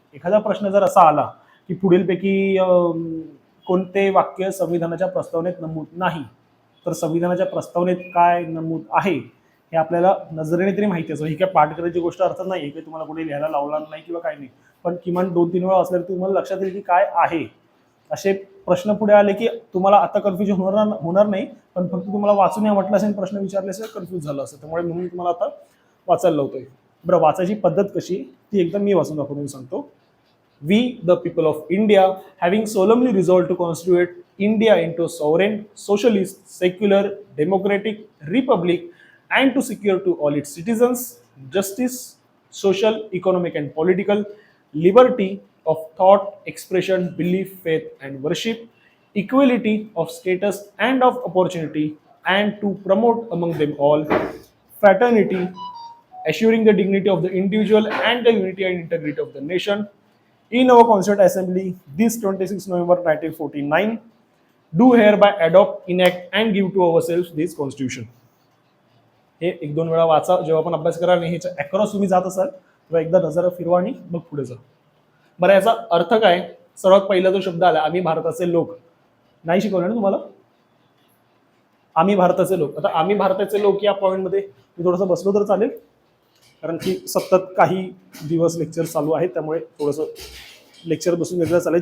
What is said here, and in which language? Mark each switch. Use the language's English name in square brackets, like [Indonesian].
[Marathi] एखादा प्रश्न जर असा आला की पुढीलपैकी कोणते वाक्य संविधानाच्या प्रस्तावनेत नमूद नाही, तर संविधानाच्या प्रस्तावनेत काय नमूद आहे हे आपल्याला नजरेने तरी माहिती असं. ही काय पाठ करायची गोष्ट अर्थात नाही की तुम्हाला कुठे लिहायला लावला नाही किंवा काय नाही, पण किमान 2-3 वेळा असल्यावर तुम्हाला लक्षात येईल की काय आहे. असे प्रश्न पुढे आले की तुम्हाला आता कन्फ्युजन होणार नाही, पण फक्त तुम्हाला वाचून या म्हटलं असेल, प्रश्न विचारले असेल, कन्फ्यूज झालं असेल. त्यामुळे म्हणून तुम्हाला आता वाचायला लावतोय. बरं, वाचायची पद्धत कशी ती एकदम मी वाचून दाखवून सांगतो. [English] We, the people of India, having solemnly resolved to constitute India into a sovereign, socialist, secular, democratic republic, and to secure to all its citizens justice, social, economic, and political liberty of thought, expression, belief, faith, and worship, equality of status and of opportunity, and to promote among them all fraternity, assuring the dignity of the individual and the unity and integrity of the nation. In our Constituent Assembly, this 26 November 1949, do hereby adopt, enact, and give to ourselves this Constitution. [Marathi] हे 1-2 वेळा वाचा जेव्हा आपण अभ्यास कराल आणि ह्याच्या across तुम्ही जात असाल तेव्हा एकदा नजर फिरवा आणि मग पुढे जा. बरं, याचा अर्थ काय? सर्वात पहिला जो शब्द आला, आम्ही भारताचे लोक. नाही शिकवलं ना तुम्हाला? आम्ही भारताचे लोक. आता आम्ही भारताचे लोक या पॉईंटमध्ये मी थोडंसं बसलो तर चालेल, कारण की सतत काही दिवस लेक्चर चालू आहेत, त्यामुळे थोडंसं लेक्चर बसून घेतलं चालेल.